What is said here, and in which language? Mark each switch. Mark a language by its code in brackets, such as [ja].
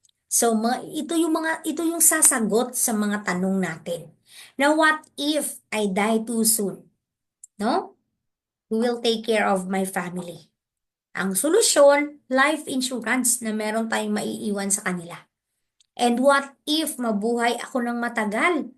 [tl] So, ito yung sasagot sa mga tanong natin. [en] Now, what if I die too soon? No? Who will take care of my family? [tl] Ang solusyon, [en] life insurance [tl] na meron tayong maiiwan sa kanila. [en] And what if [tl] mabuhay ako ng matagal?